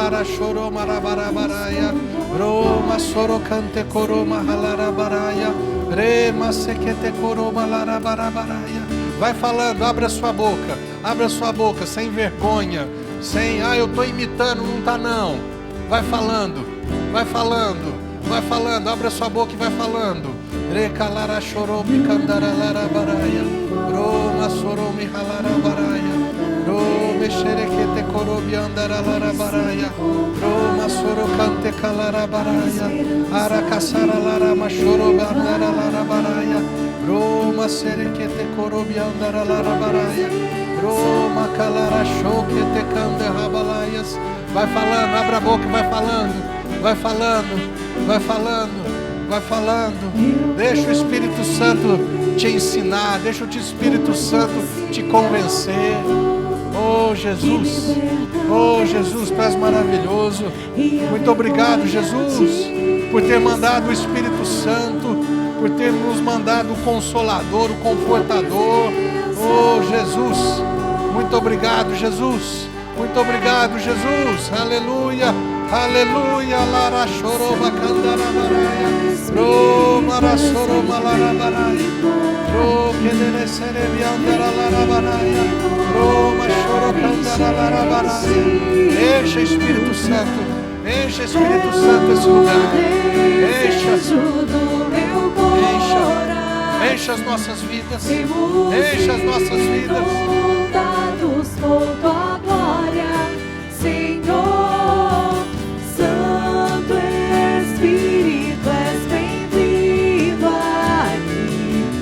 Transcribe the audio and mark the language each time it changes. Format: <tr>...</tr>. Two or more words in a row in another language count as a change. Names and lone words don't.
<pt>Vai falando, abra sua boca, sem vergonha, sem, eu estou imitando, não está não. Vai falando, abra sua boca e vai falando. Recalara choromi candarala baraia, Roma soromi halara baraia, Rome xerequete corobi andarala baraia, Roma sorocante calara baraia, Aracaçara lara machoroba andarala baraia, Roma serequete corobi andarala baraia, Roma calara choquete cande rabalaias. Vai falando, abra a boca e vai falando. Deixa o Espírito Santo te ensinar, deixa o Espírito Santo te convencer. Oh Jesus, tu és maravilhoso. Muito obrigado, Jesus, por ter mandado o Espírito Santo, por ter nos mandado o Consolador, o Confortador. Oh Jesus, muito obrigado, Jesus. Muito obrigado, Jesus. Aleluia. Aleluia. Lara choroba candara baraia. Ro mara soroma lara baraia. Ro kedere serebi andara lara baraia. Ro machoro candara lara baraia. Encha Espírito Santo. Encha Espírito Santo esse lugar. Encha as nossas vidas. Encha as nossas vidas. Por tua glória, Senhor, Santo Espírito, és bem-vindo aqui.</pt>